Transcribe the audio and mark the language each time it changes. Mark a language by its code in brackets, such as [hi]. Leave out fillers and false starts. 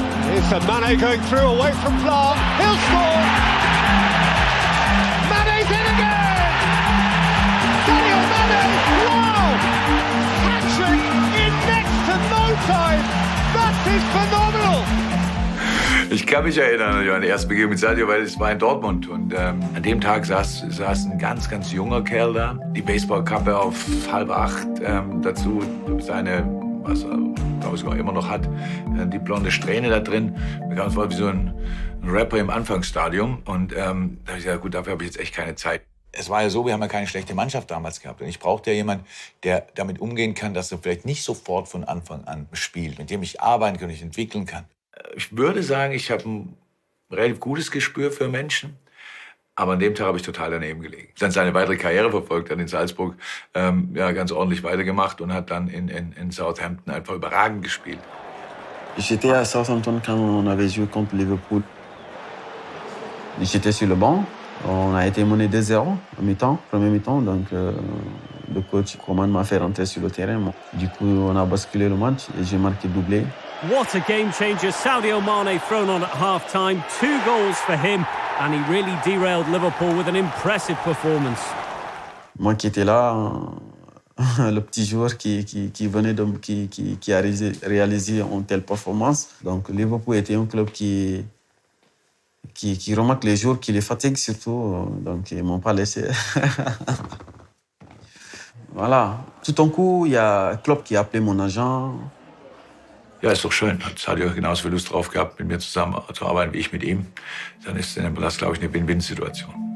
[en] Here's Mane going through away from Pla. He'll score. Mane's in again. Sadio Mane, wow! Hat-trick in next to no time. That is phenomenal. [de] Ich kann mich erinnern an die erste Begegnung mit Sadio, weil es war in Dortmund. Und an dem Tag saß ein ganz, ganz junger Kerl da. Die Baseballkappe auf 7:30. Dazu seine, was er, glaube ich, sogar immer noch hat, die blonde Strähne da drin. Es war wie so ein Rapper im Anfangsstadium. Und da habe ich gesagt, gut, dafür habe ich jetzt echt keine Zeit. Es war ja so, wir haben ja keine schlechte Mannschaft damals gehabt. Und ich brauchte ja jemanden, der damit umgehen kann, dass er vielleicht nicht sofort von Anfang an spielt, mit dem ich arbeiten kann, ich entwickeln kann. Ich würde sagen, ich habe ein relativ gutes Gespür für Menschen. Aber an dem Tag habe ich total daneben gelegen. Dann seine weitere Karriere verfolgt, hat in Salzburg ganz ordentlich weitergemacht und hat dann in Southampton einfach überragend gespielt. [fr] J'étais à Southampton quand on avait joué contre Liverpool. J'étais sur le banc. On a été mené 2-0 au mi-temps, premier mi-temps, donc le coach Coman m'a fait rentrer sur le terrain. Du coup, on a basculé le match et j'ai marqué doublé. [en] What a game changer. Sadio Mane thrown on at half-time. 2 goals for him, and he really derailed Liverpool with an impressive performance. [fr] Moi qui étais là, le petit joueur qui venait qui a réalisé une telle performance. Donc Liverpool était un club qui remarque les joueurs, qui les fatigue surtout. Donc ils m'ont pas laissé. Voilà. Tout d'un coup, il y a Klopp qui a appelé mon agent. [de] Ja, ist doch schön. Hat Sadio genauso viel Lust drauf gehabt, mit mir zusammenzuarbeiten wie ich mit ihm. Dann ist das, glaube ich, eine Win-Win-Situation.